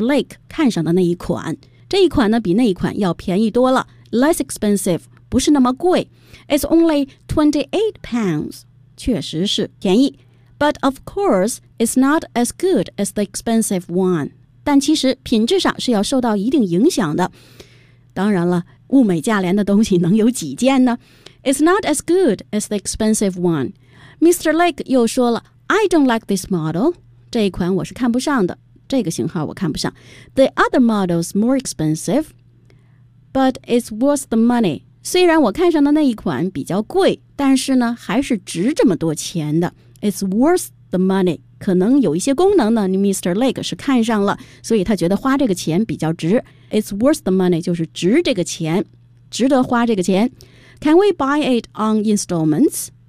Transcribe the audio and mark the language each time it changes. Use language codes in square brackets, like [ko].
[zh] Lake 看上的那一款这一款呢比那一款要便宜多了 [en] Less expensive [zh] 不是那么贵 [en] It's only 28 pounds [zh] 确实是便宜 [en] But of course it's not as good as the expensive one [zh] 但其实品质上是要受到一定影响的。当然了，物美价廉的东西能有几件呢 [en] ？It's not as good as the expensive one. Mr. Lake [zh] 又说了 [en] ，I don't like this model. [zh] 这一款我是看不上的，这个型号我看不上。 [en] The other model's more expensive, but it's worth the money. [zh] 虽然我看上的那一款比较贵，但是呢，还是值这么多钱的。 [en] It's worth the money. [zh] 可能有一些功能呢你 Mr. Lake 是看上了所以他觉得花这个钱比较值 [en] It's worth the money [zh] 就是值这个钱值得花这个钱 [en] Can we buy it on installments?